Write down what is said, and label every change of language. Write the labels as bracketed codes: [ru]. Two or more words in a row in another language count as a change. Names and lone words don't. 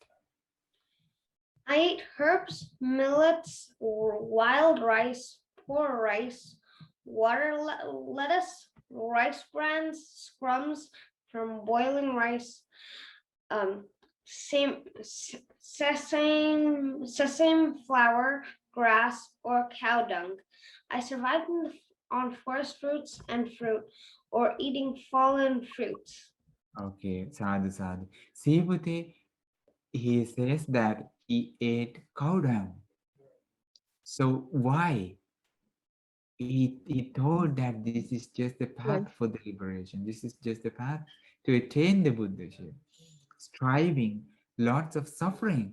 [en] I ate herbs, millets, wild rice, poor rice, lettuce, rice brands, scrums from boiling rice, sesame flour, grass, or cow dung. I survived on forest fruits and fruit, or eating fallen fruits. Okay, [pi] sadhu, sadhu. [en] Sibute, he says that he ate cow dung. So why? He told that this is just the path for the liberation. This is just the path to attain the Buddhaship. Striving, lots of suffering.